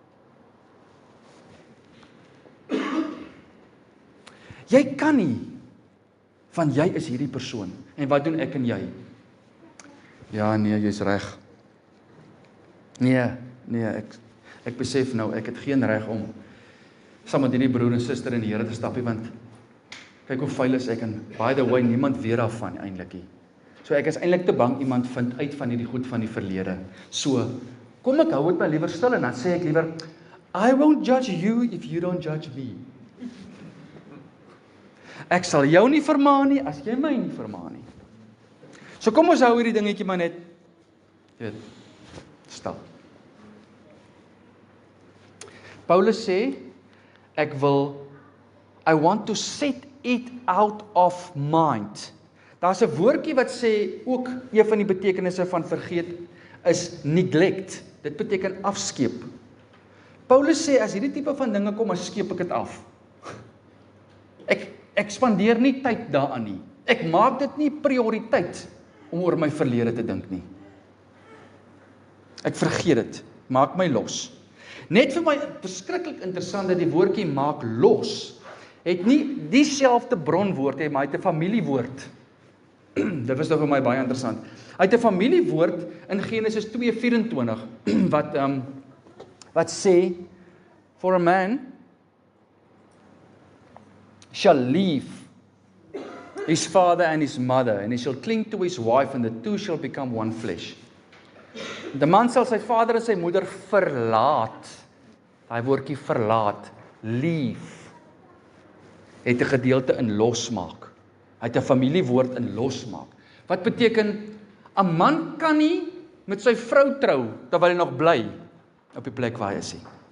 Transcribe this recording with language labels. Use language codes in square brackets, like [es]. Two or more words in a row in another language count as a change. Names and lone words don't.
[af] Jy kan nie, van jy is hierdie persoon, en wat doen ek en jy? Ja, nee, jy's reg. Nee, ek besef nou, ek het geen reg om saam met hierdie broer en suster in die Here te stap nie, want kyk hoe vuil is ek, en [en] by the way, [af] niemand weet daarvan eintlik nie. So ek is eintlik te bang iemand vind uit van hierdie goed van die verlede. So, kom ek hou dit my liewer stil, en dan sê ek liewer, [en] I won't judge you if you don't judge me. [af] Ek sal jou nie vermaan nie, as jy my nie vermaan nie. So kom ons hou hierdie dingetjie maar net, jy weet, stel. Paulus sê, [en] I want to set it out of mind. [af] Daar's 'n woordjie wat sê, ook een van die betekenisse van vergeet, is neglect. Dit beteken afskeep. Paulus sê, as hierdie tipe van dinge kom, dan skeep ek dit af. Ek spandeer nie tyd daaraan nie. Ek maak dit nie prioriteit om oor my verlede te dink nie. Ek vergeet dit, maak my los. Net vir my verskriklik interessant dat die woordjie maak los, het nie dieselfde bronwoord hê, maar hy het 'n familiewoord. Dit was nou vir my baie interessant. Hy het 'n familiewoord in Genesis 2:24 wat sê, [en] for a man shall leave his father and his mother, and he shall cling to his wife, and the two shall become one flesh. [af] Die man sal sy vader en sy moeder verlaat. Daai woordjie verlaat, leave, het 'n gedeelte in losmaak. Hy het 'n familiewoord in losmaak. Wat beteken, 'n man kan nie met sy vrou trou terwyl hy nog bly op die plek waar hy is nie.